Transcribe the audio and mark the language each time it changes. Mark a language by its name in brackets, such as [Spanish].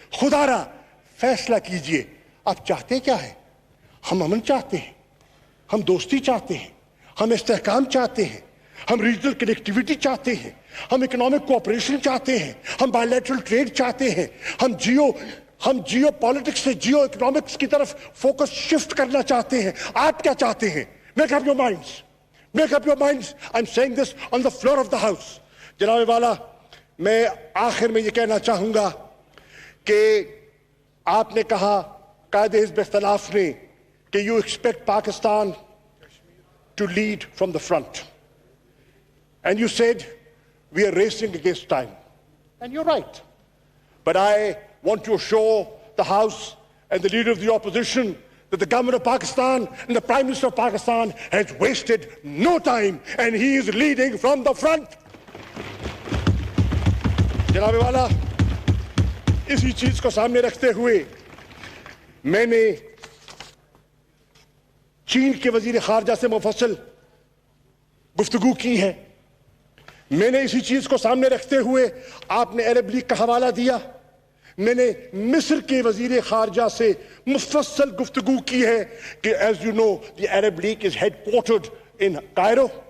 [Urdu] خدا را فیصلہ کیجئے، آپ چاہتے کیا ہے؟ ہم امن چاہتے ہیں، ہم دوستی چاہتے ہیں، ہم استحکام چاہتے ہیں، ہم ریجنل کنیکٹیویٹی چاہتے ہیں، ہم اکنامک کوآپریشن چاہتے ہیں، ہم بائیلیٹرل ٹریڈ چاہتے ہیں، ہم جیو پالیٹکس سے جیو اکنامکس کی طرف فوکس شفٹ کرنا چاہتے ہیں. آپ کیا چاہتے ہیں؟ [English] Make up your minds. Make up your minds. I'm saying this on the floor of the house. [Urdu] جناب والا، میں آخر میں یہ کہنا چاہوں گا کہ آپ نے کہا قائد حزب اختلاف نے کہ [English] you expect Pakistan to lead from the front. And you said we are racing against time. And you're right. But I want to assure the House and the leader of the opposition that the government of Pakistan and the Prime Minister of Pakistan has wasted no time and he is leading from the front. [Urdu] جناب والا، اسی چیز کو سامنے رکھتے ہوئے میں نے چین کے وزیر خارجہ سے مفصل گفتگو کی ہے. میں نے اسی چیز کو سامنے رکھتے ہوئے، آپ نے عرب لیگ کا حوالہ دیا، میں نے مصر کے وزیر خارجہ سے مفصل گفتگو کی ہے کہ [English] as you know the Arab League is headquartered in Cairo.